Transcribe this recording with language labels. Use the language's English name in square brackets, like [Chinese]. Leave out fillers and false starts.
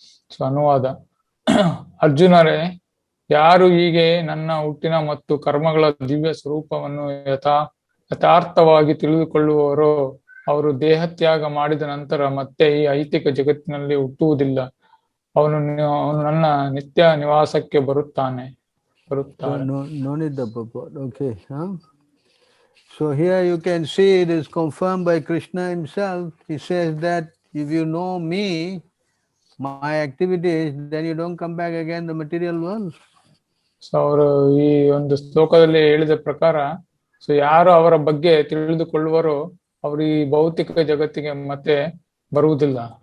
[Kannada] So ಅನುವಾದ, ಅರ್ಜುನರೇ, ಯಾರು ಹೀಗೆ ನನ್ನ ಹುಟ್ಟಿನ ಮತ್ತು ಕರ್ಮಗಳ ದಿವ್ಯ ಸ್ವರೂಪವನ್ನು ಯಥಾರ್ಥವಾಗಿ ತಿಳಿದುಕೊಳ್ಳುವವರೋ ಅವರು ದೇಹತ್ಯಾಗ ಮಾಡಿದ ನಂತರ ಮತ್ತೆ ಈ ಐಹಿಕ ಜಗತ್ತಿನಲ್ಲಿ ಹುಟ್ಟುವುದಿಲ್ಲ. ಅವನು ನನ್ನ ನಿತ್ಯ ನಿವಾಸಕ್ಕೆ ಬರುತ್ತಾನೆ. [English] So [Kannada] ಬರುತ್ತಾರೆ. [English] no need the purport. Okay. Huh? So here you can see it is confirmed by Krishna himself. He says that if you know me, my activities, then you don't come back again the material world. [Kannada] So ಅವರು ಈ ಒಂದು ಶ್ಲೋಕದಲ್ಲಿ ಹೇಳಿದ ಪ್ರಕಾರ, so ಯಾರು ಅವರ ಬಗ್ಗೆ ತಿಳಿದುಕೊಳ್ಳುವರೋ ಅವರು ಈ ಭೌತಿಕ ಜಗತ್ತಿಗೆ ಮತ್ತೆ ಬರುವುದಿಲ್ಲ.